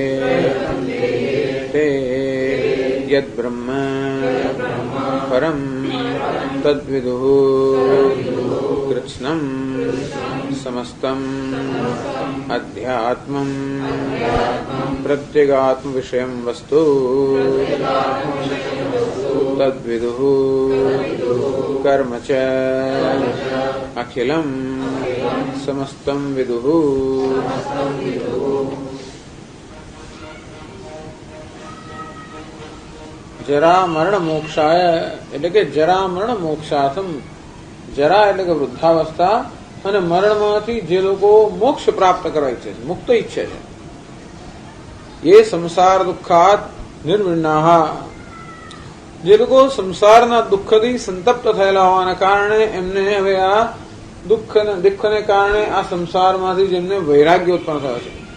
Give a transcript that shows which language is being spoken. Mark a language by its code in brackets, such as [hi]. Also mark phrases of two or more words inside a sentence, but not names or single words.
[sa] ते यद्ब्रह्म परं तद्विदुः कृत्स्नं समस्तम् अध्यात्मं प्रत्यगात्म विषयं वस्तु तद्विदुः कर्म च अखिलं समस्तं विदुः। जरा मरण मोक्षाय [gu] એટલે કે [sa] जरा मरण मोक्षार्थम, [gu] જરા એટલે કે વૃદ્ધાવસ્થા અને મરણમાંથી જે લોકો મોક્ષ પ્રાપ્ત કરવા ઈચ્છે છે, મુક્ત ઈચ્છે છે, એ [sa] संसार दुःखात निर्विण्णाः, [gu] જે લોકો સંસારના દુઃખથી સંતપ્ત થયેલા હોવાના કારણે એમને હવે આ દુઃખને કારણે આ સંસારમાંથી જેમને વૈરાગ્ય ઉત્પન્ન થયો છે.